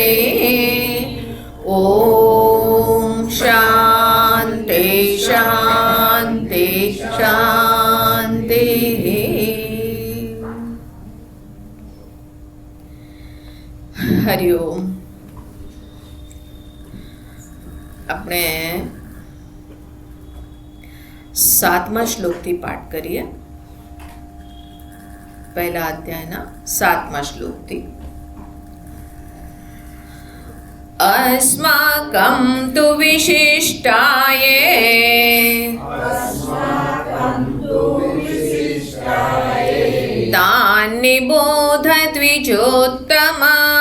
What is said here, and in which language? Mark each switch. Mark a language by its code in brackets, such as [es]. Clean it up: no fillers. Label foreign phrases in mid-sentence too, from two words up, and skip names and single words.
[sa] ॐ शान्ति शान्ति शान्तिः। हरि ओम। [gu] આપણે 7મા શ્લોકથી પાઠ કરીએ. પહેલા અધ્યાયના 7મા શ્લોકથી. [sa] अस्माकं तु विशिष्टाये तान् निबोध द्विजोत्तमा